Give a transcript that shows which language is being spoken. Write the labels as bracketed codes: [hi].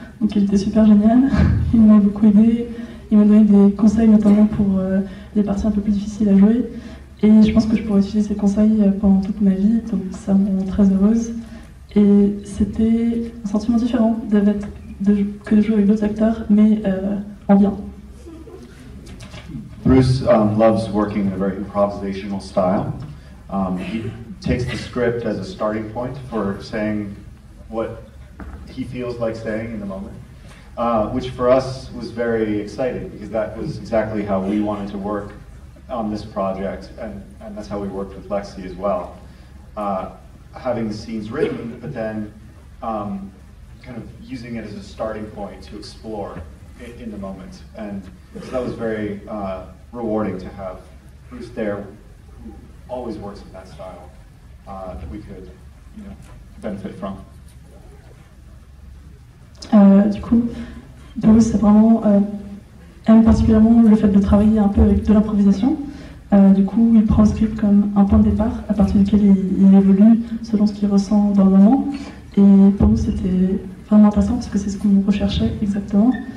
[fr] Donc il était super génial, il m'a beaucoup aidé, il m'a donné des conseils notamment pour les parties un peu plus difficiles à jouer. Et je pense que je pourrais utiliser ces conseils pendant toute ma vie, donc ça me rend très heureuse. Et c'était un sentiment différent que de jouer avec d'autres acteurs, mais en bien. [en] Bruce loves working in a very improvisational style. He takes the script as a starting point for saying what he feels like saying in the moment, which for us was very exciting because that was exactly how we wanted to work on this project, and that's how we worked with Lexi as well. Having the scenes written, but then kind of using it as a starting point to explore in the moment. And so that was very rewarding to have Bruce there, who always works in that style, that we could, benefit from. [fr] Du coup, Bruce aime particulièrement le fait de travailler un peu avec de l'improvisation. Du coup, il prend le script comme un point de départ à partir duquel il évolue selon ce qu'il ressent dans le moment. Et pour nous, c'était vraiment intéressant parce que c'est ce qu'on recherchait exactement.